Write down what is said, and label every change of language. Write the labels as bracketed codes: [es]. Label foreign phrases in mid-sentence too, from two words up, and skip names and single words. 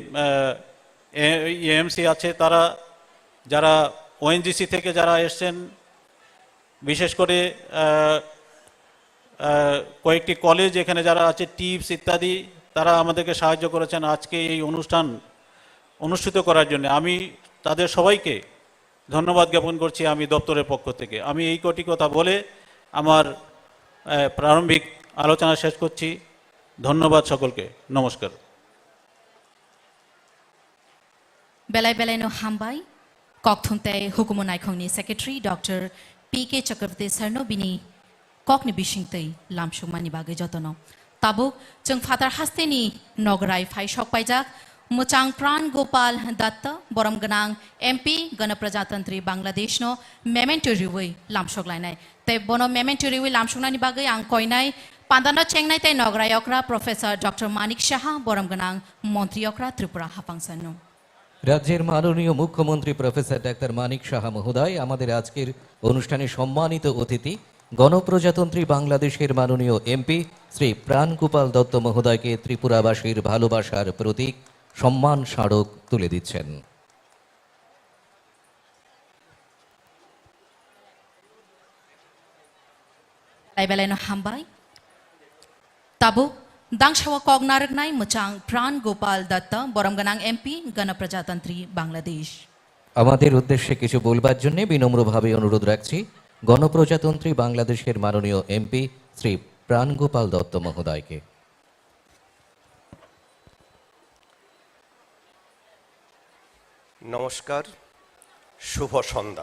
[bn] এএমসি আছে তারা, যারা ওএনজিসি থেকে যারা এসছেন, বিশেষ করে কয়েকটি কলেজ এখানে যারা আছে টিপস ইত্যাদি তারা আমাদেরকে সাহায্য করেছেন আজকে এই অনুষ্ঠান অনুষ্ঠিত করার জন্য। আমি তাদের সবাইকে ধন্যবাদ জ্ঞাপন করছি আমি দপ্তরের পক্ষ থেকে। আমি এই কটি কথা বলে আমার প্রারম্ভিক আলোচনা শেষ করছি। ধন্যবাদ সকলকে, নমস্কার। [trp] बेलाय बेलायनो हामबाय ककथुंताय हुकुमो नायखंनि सेक्रेटारि डॉक्टर पी.के. चक्रवर्ती सरनो बिनि ककनि बिसिंतै लामसुमानि बागै जतनो ताबो जों फादार हास्तेनि नगराय फाय सकपायजाक मुचां प्राण गोपाल दत्त बरम गनां एमपि गणप्रजातन्त्रि बांग्लादेशनो मेमेन्टो रिवै लामसकलायनाय तै बनो मेमेन्टो रिवै लामसकनानि बागै आं कयनाय पान्दानो चेंनाय तै नगरायकरा प्रोफेसर डॉक्टर मानिक साहा बरम गनां मन्त्रियकरा त्रिपुरा हापांसानो [bn] রাজ্যের মাননীয় মুখ্যমন্ত্রী প্রফেসর ডাক্তার মানিক সাহা মহোদয় আমাদের আজকের অনুষ্ঠানে সম্মানিত অতিথি গণপ্রজাতন্ত্রী বাংলাদেশের মাননীয় এমপি শ্রী প্রাণগোপাল দত্ত মহোদয়কে ত্রিপুরাবাসীর ভালোবাসার প্রতীক সম্মান স্মারক তুলে দিচ্ছেন। [trp] बेलायनो हामबाय ताबो दांशावा कगनारगनाय मुचां प्राण गोपाल दत्त बरम गनां एमपि गणप्रजातंत्री बांग्लादेश [bn] আমাদের উদ্দেশ্যে কিছু বলবার জন্য বিনম্রভাবে অনুরোধ রাখছি গণপ্রজাতন্ত্রী বাংলাদেশের মাননীয় এমপি শ্রী প্রাণগোপাল দত্ত মহোদয়কে। নমস্কার, শুভ সন্ধ্যা।